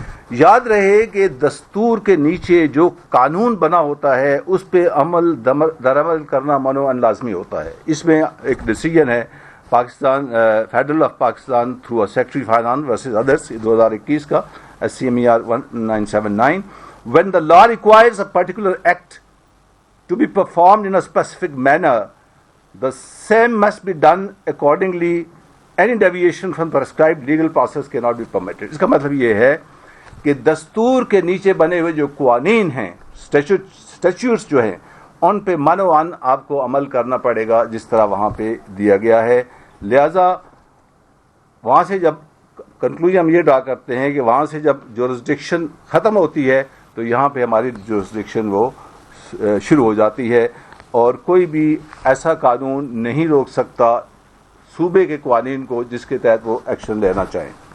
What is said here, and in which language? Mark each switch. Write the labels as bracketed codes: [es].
[ur] یاد رہے کہ دستور کے نیچے جو قانون بنا ہوتا ہے اس پہ عمل درعمل کرنا منوعن لازمی ہوتا ہے. اس میں ایک ڈیسیجن ہے Pakistan federal of Pakistan through secretary finance versus ادرس 2021 کا SCMER 1979. [en] When the law requires a particular act to be performed in a specific manner, the same must be done accordingly. Any deviation from prescribed legal process cannot be permitted. [ur] اس کا مطلب یہ ہے کہ دستور کے نیچے بنے ہوئے جو قوانین ہیں, اسٹیچوٹس جو ہیں, ان پہ منوعن آپ کو عمل کرنا پڑے گا جس طرح وہاں پہ دیا گیا ہے. لہذا وہاں سے جب کنکلوژن ہم یہ ڈرا کرتے ہیں کہ وہاں سے جب جورسڈکشن ختم ہوتی ہے تو یہاں پہ ہماری جورسڈکشن وہ شروع ہو جاتی ہے, اور کوئی بھی ایسا قانون نہیں روک سکتا صوبے کے قوانین کو جس کے تحت وہ ایکشن لینا چاہیں.